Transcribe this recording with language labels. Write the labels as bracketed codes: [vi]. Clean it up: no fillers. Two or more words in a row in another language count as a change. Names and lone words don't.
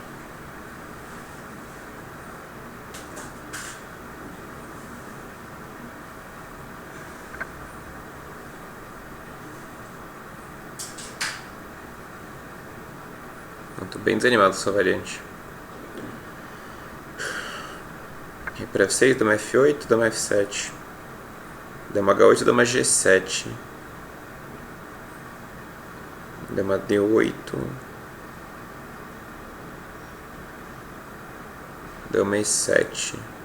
[pt] Tô bem desanimado com essa variante. Rei por F6, dama F8, dama F7. Dama H8, dama G7. Dama D8. Dama E7.